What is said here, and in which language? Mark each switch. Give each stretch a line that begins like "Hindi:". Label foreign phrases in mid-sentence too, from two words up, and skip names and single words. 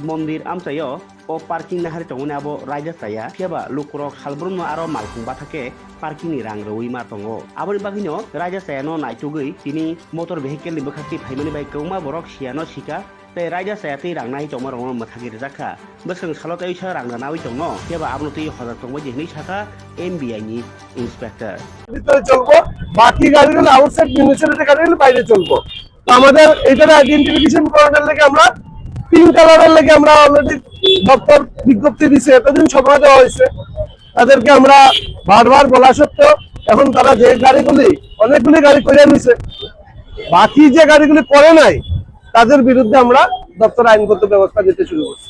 Kok Borok: mondir amsayo o parking nahari tongone abo raja saya siaba lukurok halbrumno aro malkung bathake parking ni rang roi ma tongo aboni bagino raja saya no naitugei tini
English: motor vehicle
Kok Borok: ni bekhakti phaimani bai kauma borok siano sika te raja saya ti rang nai tongma rong mathagi rejaka beseng salot ai sa rang nawi tongo siaba abno ti hozar tongmo jehni saka MBI ni ইন্সপেক্টর
Bangla: ভিতরে চলবো, বাকি গাড়িগুলো
English: outside municipality
Bangla: গাড়িগুলো বাইরে চলবো। তো আমাদের এইটার আইডেন্টিফিকেশন করানোর লাগে আমরা
English: pink colorের
Bangla: লাগে আমরা অলরেডি দপ্তর বিজ্ঞপ্তি দিছে, এতদিন সময় দেওয়া হয়েছে তাদেরকে। আমরা বারবার বলা সত্ত্বেও এখন তারা যে গাড়িগুলি অনেকগুলি গাড়ি করে নিছে, বাকি যে গাড়িগুলি করে নাই তাদের বিরুদ্ধে আমরা দপ্তর আইনগত ব্যবস্থা নিতে শুরু করছি।